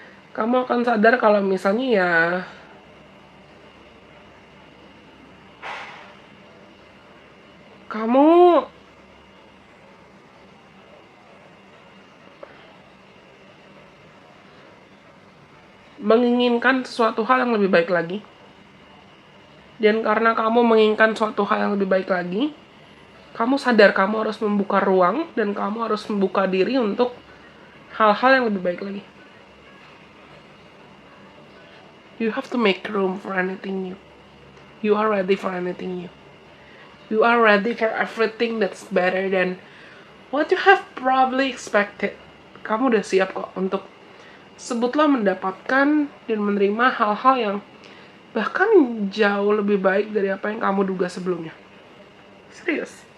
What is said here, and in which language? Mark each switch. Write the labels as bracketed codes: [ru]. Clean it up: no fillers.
[id] Kamu akan sadar kalau misalnya ya kamu menginginkan sesuatu hal yang lebih baik lagi. Dan karena kamu menginginkan suatu hal yang lebih baik lagi, kamu sadar kamu harus membuka ruang dan kamu harus membuka diri untuk hal-hal yang lebih baik lagi. [en] You have to make room for anything new. You are ready for anything new. You are ready for everything that's better than what you have probably expected. [id] Kamu udah siap kok untuk sebutlah mendapatkan dan menerima hal-hal yang bahkan jauh lebih baik dari apa yang kamu duga sebelumnya. Serius.